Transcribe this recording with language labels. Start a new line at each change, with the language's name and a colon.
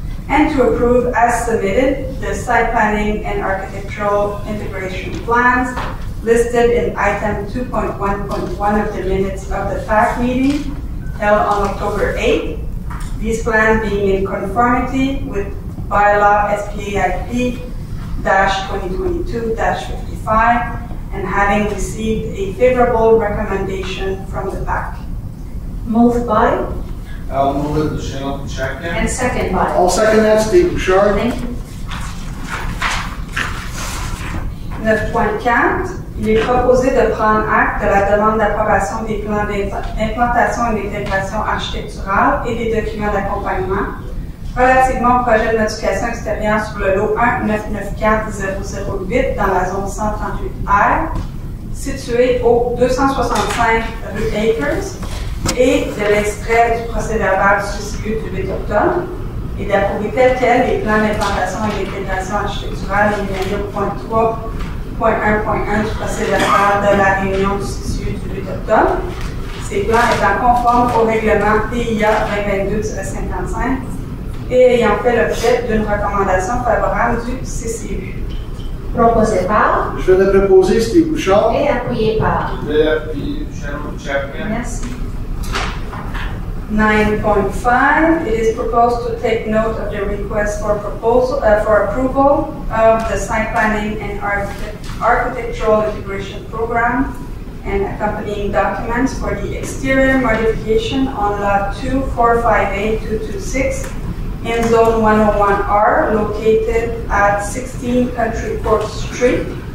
English: and to approve as submitted the site planning and architectural integration plans listed in item 2.1.1 of the minutes of the TAC meeting held on October 8, these plans being in conformity with bylaw SPAIP-2022-55 and having received a favorable recommendation from the PAC. Moved by I'll move it to Cheryl to check in. and second by. I'll second that, Steve Bouchard. Thank you.
French: 9.4, il est proposé de prendre acte de la demande d'approbation des plans d'implantation et d'intégration architecturale et des documents d'accompagnement relativement au projet de modification extérieure sur le lot 1994008 dans la zone 138R, situé au 265 rue Acres, et de l'extrait du procès-verbal suscité du 8 octobre, et d'approuver tel quel les plans d'implantation et d'intégration architecturale éliminés au point 3.1.1 du procès-verbal de la réunion du 8 octobre. Ces plans étant conformes au règlement PIA 2022-55 et ayant fait l'objet d'une recommandation favorable du CCU. Proposé par Je vais le proposer, Steve Bouchard. et appuyé par. Je vais l'appuyer, Cheryl to check in. Merci.
English: 9.5, it is proposed to take note of the request for approval of the site planning and architectural integration program and accompanying documents for the exterior modification on lot 245A226 in zone 101R, located at 16 Country Court Street,